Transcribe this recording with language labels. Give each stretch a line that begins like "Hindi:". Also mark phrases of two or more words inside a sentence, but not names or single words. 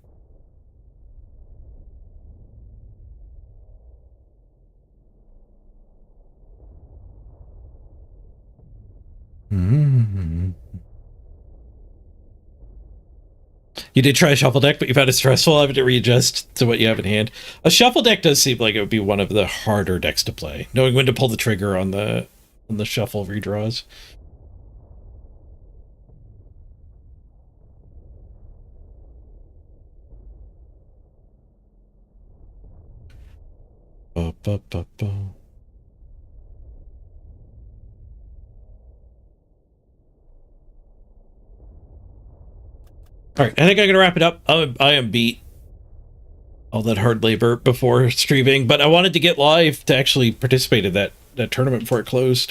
English: You did try a shuffle deck, but you found it stressful having to readjust to what you have in hand. A shuffle deck does seem like it would be one of the harder decks to play, knowing when to pull the trigger on the shuffle redraws. Ba, ba, ba, ba. All right, I think I'm gonna wrap it up. I am beat all that hard labor before streaming, but I wanted to get live to actually participate in that tournament before it closed.